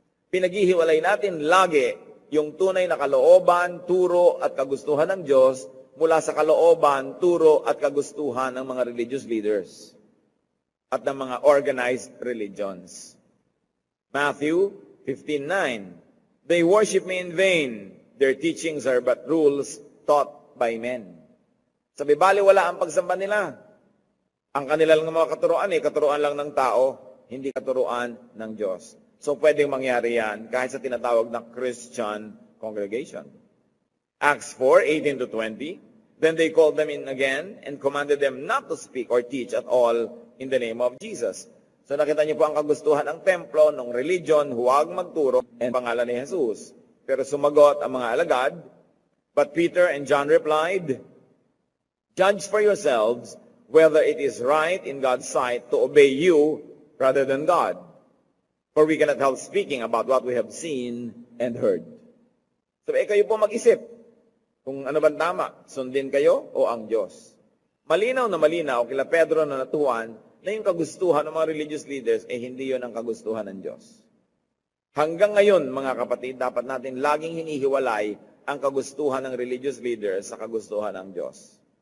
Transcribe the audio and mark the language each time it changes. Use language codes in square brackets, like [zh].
[tl] Pinaghihiwalay natin lagi yung tunay na kalooban, turo at kagustuhan ng Diyos mula sa kalooban, turo at kagustuhan ng mga religious leaders at ng mga organized religions. [en] Matthew 15:9. They worship me in vain. Their teachings are but rules taught by men. [tl] Sabi, baliwala ang pagsamba nila. Ang kanila lang mga katuruan lang ng tao, hindi katuruan ng Diyos. So pwedeng mangyari yan kahit sa tinatawag na Christian congregation. [en] Acts 4:18-20. Then they called them in again and commanded them not to speak or teach at all in the name of Jesus. [tl] So nakita niyo po ang kagustuhan ng templo, ng religion, huwag magturo ang pangalan ni Jesus. Pero sumagot ang mga alagad. [en] But Peter and John replied, "Judge for yourselves whether it is right in God's sight to obey you rather than God. For we cannot help speaking about what we have seen and heard." [tl] So kayo po mag-isip kung ano bang tama, sundin kayo o ang Diyos. Malinaw na malinaw kila Pedro na natuan na yung kagustuhan ng mga religious leaders, hindi yun ang kagustuhan ng Diyos. Hanggang ngayon, mga kapatid, dapat natin laging hinihiwalay ang kagustuhan ng religious leaders sa kagustuhan ng Diyos.